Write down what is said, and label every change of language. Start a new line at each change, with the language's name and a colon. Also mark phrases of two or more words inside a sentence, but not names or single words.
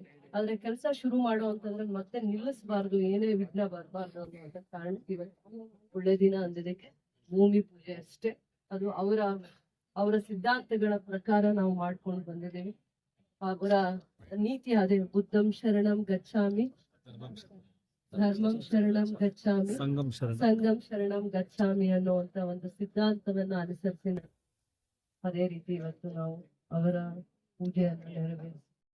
Kannada: ಆದ್ರೆ ಕೆಲಸ ಶುರು ಮಾಡುವಂತಂದ್ರೆ ಮತ್ತೆ ನಿಲ್ಲಿಸಬಾರ್ದು, ಏನೇ ವಿಘ್ನ ಬರಬಾರ್ದು ಅನ್ನೋ ಕಾರಣಕ್ಕೆ ಇವತ್ತು ಒಳ್ಳೆ ದಿನ ಅಂದಿದ್ದಕ್ಕೆ ಭೂಮಿ ಪೂಜೆ ಅಷ್ಟೇ. ಅದು ಅವರ ಸಿದ್ಧಾಂತಗಳ ಪ್ರಕಾರ ನಾವು ಮಾಡ್ಕೊಂಡು ಬಂದಿದ್ದೀವಿ. ಅವರ ನೀತಿ ಅದೇ
Pali: ಬುದ್ಧಂ ಶರಣಂ ಗಚ್ಚಾಮಿ, ಧರ್ಮಂ ಶರಣಂ ಗಚ್ಚಾಮಿ, ಸಂಘಂ ಶರಣಂ ಗಚ್ಚಾಮಿ
Kannada: ಅನ್ನುವಂತ ಒಂದು ಸಿದ್ಧಾಂತವನ್ನ ಅನುಸರಿಸಿ ಅದೇ ರೀತಿ ಇವತ್ತು ನಾವು ಅವರ ಪೂಜೆಯನ್ನು ನೆರವೇರಿಸಿ